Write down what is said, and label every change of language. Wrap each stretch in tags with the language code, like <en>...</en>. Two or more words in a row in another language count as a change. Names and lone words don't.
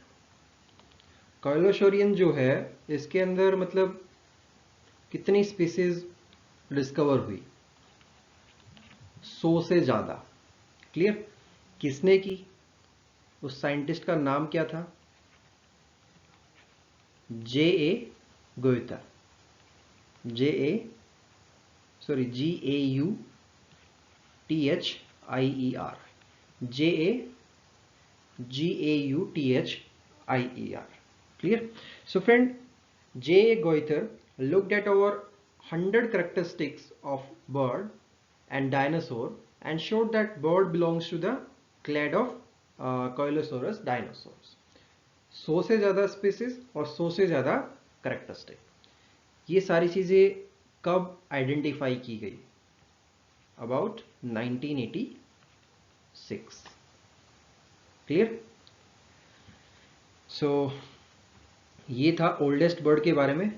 <hi>कोइलोसोरियन जो है, इसके अंदर मतलब कितनी</hi> <en>species discover</en> <hi>हुई? 100 से ज्यादा. क्लियर? किसने की? उस साइंटिस्ट का नाम क्या था? J.A. गोइटर। G-A-U-T-H-I-E-R। G-A-U-T-H-I-E-R। Clear?</hi> <en>So friend, J.A. Goither looked at over 100 characteristics of bird and dinosaur and showed that bird belongs to the clade of Coelosaurus dinosaurs।</en> <hi>100 से ज़्यादा स्पीसीज और 100 से ज़्यादा करेक्टरिस्टिक, ये सारी चीज़ें कब आइडेंटिफाई की गई? अबाउट 1986। क्लियर? सो ये था</hi> <en>oldest bird</en> <hi>के बारे में।</hi>